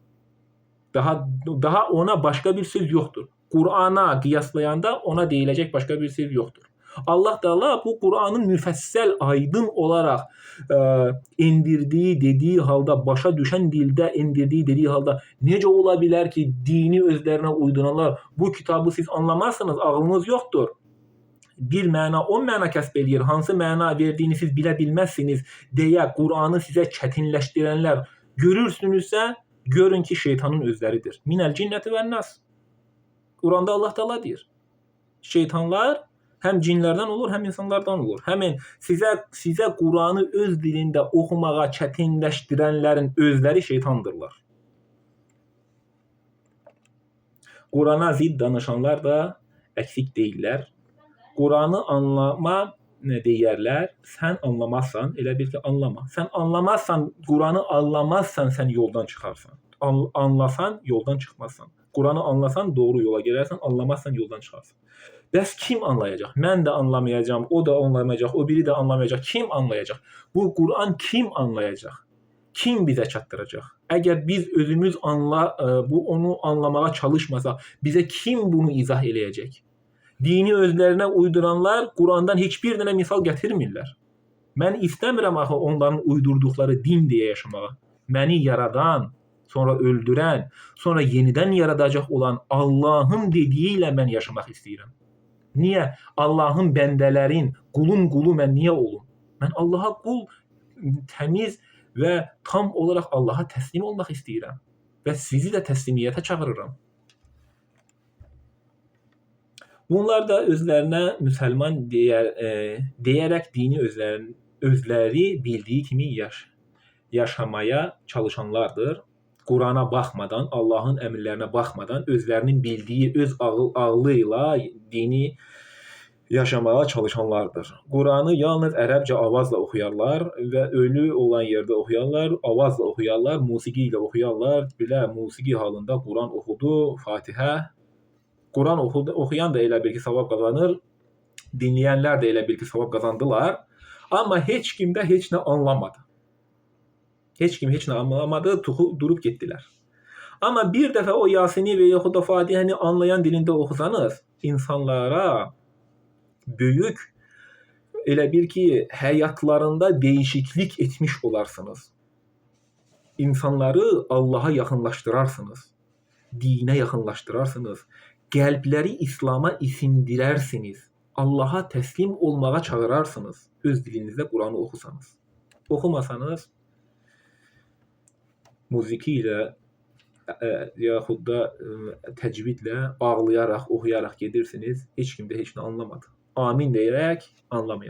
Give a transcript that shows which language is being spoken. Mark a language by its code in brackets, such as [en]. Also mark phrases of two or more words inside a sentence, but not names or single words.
[tr] Daha ona başka bir söz yoktur. Kur'an'a kıyaslayanda ona deyiləcək başka bir söz yoktur. [az] Allah Teala bu Kur'an'ın müfəssəl, aydın olarak indirdiği dediği halda, başa düşen dilde indirdiği dediği halda necə ola bilər ki, dini özlerine uyduranlar bu kitabı siz anlamazsınız, [tr] ağlınız yoktur. [az] Bir məna 10 məna kəsb eləyir, hansı məna verdiyini siz bilə bilməzsiniz deyə Kur'an'ı sizə çətinləşdirənlər görürsünüzsə, görün ki şeytanın özləridir. [ar] من الجنة والناس. [az] Kur'an'da Allah Teala deyir. Şeytanlar həm cinlərdən olur, həm insanlardan olur. Həmin sizə Kur'an'ı öz dilində oxumağa çətinləşdirənlərin özləri şeytandırlar. [tr] Kur'an'a zid danışanlar da eksik değiller. Kur'an'ı anlama ne deyərlər? [az] Sən anlamazsan, elə bil ki anlama. Sən anlamazsan, Kur'an'ı anlamazsan sən yoldan çıxarsan. Anlasan yoldan çıxmazsan. Kur'an'ı anlasan doğru yola girersen, anlamazsan yoldan çıxarsan. Bəs kim anlayacaq? Mən də anlamayacağım, o da anlamayacaq, o biri də anlamayacaq. Kim anlayacaq? Bu Kur'an kim anlayacaq? Kim bize çatdıracaq? Əgər biz özümüz onu anlamaya çalışmasaq, bize kim bunu izah eləyəcək? [tr] Dini özlerine uyduranlar Kur'an'dan hiçbir tane misal getirmirlər. [az] Ben istəmirəm axı onların uydurduqları din diye yaşamağa. Məni yaradan, sonra öldüren, sonra yeniden yaradacaq olan Allah'ın dediğiyle mən yaşamaq istəyirəm. [tr] Niye? [az] Allah'ın bəndələrin, qulun qulu mən niye olum? Mən Allah'a qul, təmiz ve [tr] tam olarak [az] Allah'a teslim olmaq istəyirəm. Və sizi də təslimiyyətə çağırıram. [tr] Bunlar da özlerine Müslüman diyerek dini özleri bildiği kimi yaşamaya çalışanlardır. Kur'an'a bakmadan, Allah'ın emirlerine bakmadan özlerinin bildiği öz ağlıyla dini yaşamaya çalışanlardır. [az] Kur'an'ı yalnız Ərəbcə avazla oxuyarlar və ölü olan yerdə oxuyarlar, avazla oxuyarlar, musiqi ilə oxuyarlar. Belə musiqi halında Kur'an oxudu, Fatihə. [tr] Kur'an okuyan da [az] elə bil ki [tr] savab kazanır, dinleyenler de [az] elə bil ki [tr] savab kazandılar. [az] Ama heç kim de heç ne anlamadı. Heç kim heç ne anlamadı, [tr] durup gittiler. Ama bir defa o Yasin'i ve yaxud da Fatihəni anlayan dilinde okusanız, insanlara büyük [az] elə bil ki [tr] hayatlarında değişiklik etmiş olarsınız. İnsanları Allah'a yakınlaştırarsınız. Dine yakınlaştırarsınız. [az] Qəlbləri İslam'a isindirərsiniz. Allah'a teslim olmağa çağırarsınız. Öz dilinizdə Kur'an'ı oxusanız. Oxumasanız musiqi ilə yaxud da təcvidlə bağlayaraq, oxuyaraq gedirsiniz. Heç kim də heç nə anlamadı. Amin deyərək anlamayaq.